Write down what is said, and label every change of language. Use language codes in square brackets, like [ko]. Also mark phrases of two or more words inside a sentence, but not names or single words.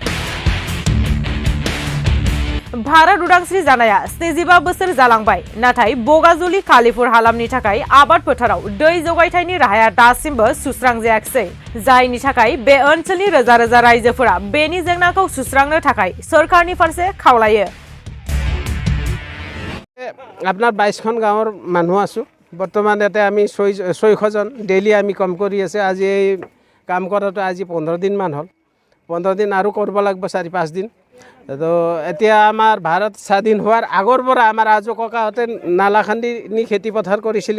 [brx] भारत उदांस्रि जानाया 75 बोसोर जालांबाय, नाथाय बगाजुलि कालीपुर हालामनि थाखाय आबाद फोथाराव दै जगायथायनि राहाया दासिमबो सुस्रांजायाखै, जायनि थाखाय बे ओनसोलनि रोजा रोजा रायजोफोरा बेनि जेंनाखौ सुस्रांनो थाखाय सोरखारनि फारसे खावलायो। [as] আপনার 22খন গাঁৱৰ মানুহ আছো। বৰ্তমান ইয়াতে আমি 600জন ডেইলি আমি কাম কৰি আছে। আজি এই কাম কৰাটো আজি 15 দিন মান হ'ল। 15 দিন আৰু কৰিব লাগিব 4-5 দিন। তো এতিয়া আমাৰ ভাৰত স্বাধীন হোৱাৰ আগৰ পৰা আমাৰ আজো ককাহঁতে নালা খান্দি নি খেতি পথাৰ কৰিছিলে।